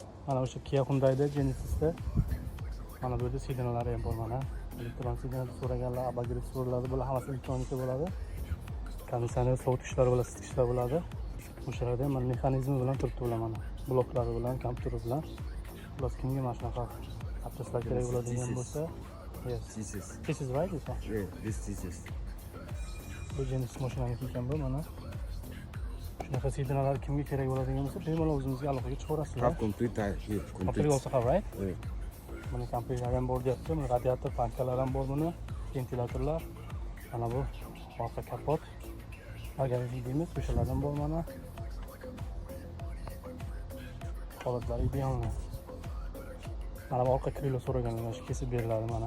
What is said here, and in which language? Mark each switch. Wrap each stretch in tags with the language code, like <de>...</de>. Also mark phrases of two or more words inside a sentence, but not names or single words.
<uz>Mana o'sha Kia Hyundai'da Genesis'da mana bu yerda sidinalari ham bor mana. Elektron sidina so'raganlar, abagrev so'raladi, bular hammasi elektronika bo'ladi. Konditsioner sovutgichlar bilan isitgichlar bo'ladi. O'shalarda ham mana mexanizmi bilan turibdi bular mana. Bloklari bilan, kompyuteri bilan. Plus kimga mana shunaqa apparatlar kerak bo'ladigan bo'lsa,</uz> <en>yes. This is right, this one. Yeah, this is.</en> <uz>Bu Genesis mashinaniki ekan bu mana. Shunaqa sidinalar kimga kerak bo'ladigan bo'lsa, bemalol o'zimizga aloqaga chiqarasizlar.</uz> <en>Have complete here. Complete also have, right? Yeah.</en> <uz>Mana kompyuterlar ham bor deyapti. Mana radiator, pankalar ham bor buni, ventilatorlar. Mana bu orqa kapot. Bagajlik deymiz, o'shalar ham bor mana. Holatlari idealni. Mana bu orqa krilo so'raganlar, shu kesib beriladi mana.</uz>